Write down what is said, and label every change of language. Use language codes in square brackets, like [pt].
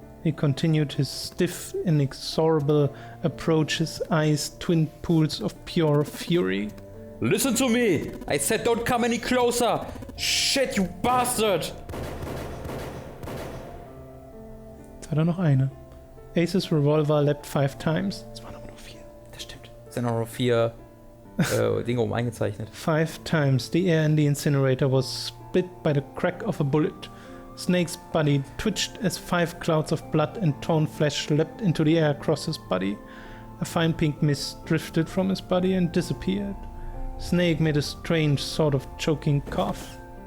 [en] He continued his stiff, inexorable approach, his eyes twin pools of pure fury. Listen to me! I said don't come any closer! Shit, you bastard! [de] Jetzt hat noch eine. [en] Aces revolver leapt 5 times. [de] Es waren aber nur 4. Das stimmt. Es sind auch noch 4 Dinge eingezeichnet. [en] 5 times the air in the incinerator was split by the crack of a bullet. Snake's body twitched as 5 clouds of blood and torn flesh leapt into the air across his body. A fine pink mist drifted from his body and disappeared. Snake made a strange sort of choking cough.